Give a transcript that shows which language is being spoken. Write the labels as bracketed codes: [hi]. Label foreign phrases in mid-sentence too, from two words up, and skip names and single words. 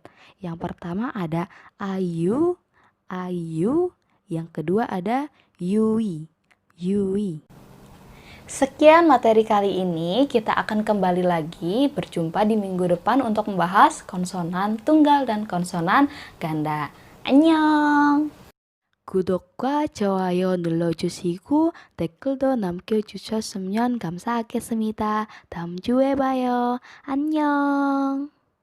[id] Yang pertama ada ayu, ayu. Yang kedua ada yui, yui. Sekian materi kali ini, kita akan kembali lagi berjumpa di minggu depan untuk membahas konsonan tunggal dan konsonan ganda. [ko] Annyeong! 구독과 좋아요 눌러주시고 댓글도 남겨주셨으면 감사하겠습니다. 다음 주에 봐요. 안녕!